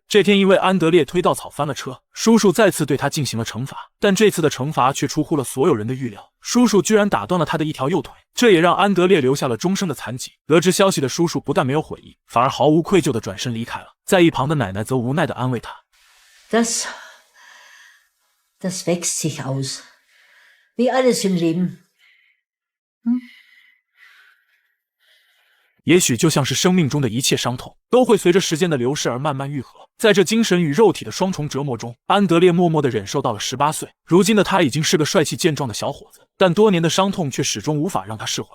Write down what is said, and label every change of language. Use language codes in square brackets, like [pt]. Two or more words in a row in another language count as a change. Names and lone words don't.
[zh] 这天因为安德烈推稻草翻了车，叔叔再次对他进行了惩罚，但这次的惩罚却出乎了所有人的预料，叔叔居然打断了他的一条右腿，这也让安德烈留下了终生的残疾。得知消息的叔叔不但没有悔意，反而毫无愧疚地转身离开了，在一旁的奶奶则无奈地安慰他。 [de] Das wächst sich aus. Wie alles im Leben. [zh] 也许就像是生命中的一切伤痛，都会随着时间的流逝而慢慢愈合。在这精神与肉体的双重折磨中，安德烈默默地忍受到了18岁。如今的他已经是个帅气健壮的小伙子，但多年的伤痛却始终无法让他释怀。